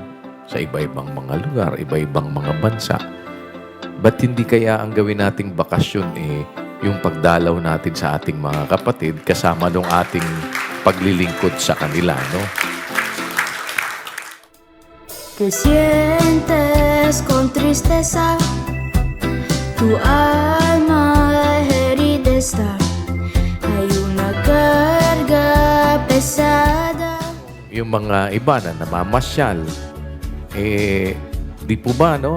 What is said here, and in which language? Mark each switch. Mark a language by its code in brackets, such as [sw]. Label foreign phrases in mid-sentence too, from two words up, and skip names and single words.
[tl] Sa iba-ibang mga lugar, iba-ibang mga bansa. Ba't hindi kaya ang gawin nating bakasyon yung pagdalaw natin sa ating mga kapatid kasama nung ating paglilingkod sa kanila, no? [es] Que sientes con tristeza, tu alma herida está, hay una carga pesada. [tl] Yung mga iba na namamasyal, di po ba, no?